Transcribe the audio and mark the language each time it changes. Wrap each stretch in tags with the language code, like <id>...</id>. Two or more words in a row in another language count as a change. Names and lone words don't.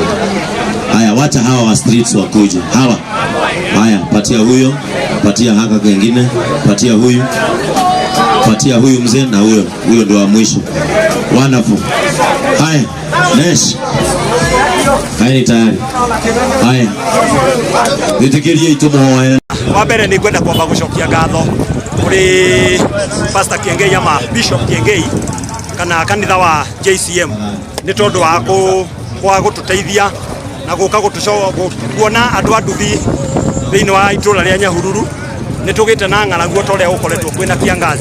<sw>Haya, wacha hawa wa streets wakuje. Hawa. Haya, patia huyo, patia haka kengine, patia huyu mzee na huyo ndio wa mwisho. Wonderful. Haya, nesh. Haya ni tayari. Haya.</sw> <ki>Nitikirie itumo. Wa mbere ni kwenda kwamba gucokia ngatho kuri Pastor Kiengei ama Bishop Kiengei kana kanitha wa JCM ni tondu wa gututeithia na guka gutukuona andu anduthi thiini wa itura ria Nyahururu ni tugite na ng'araguo toria ukoretwo kwina kiangazi.</ki>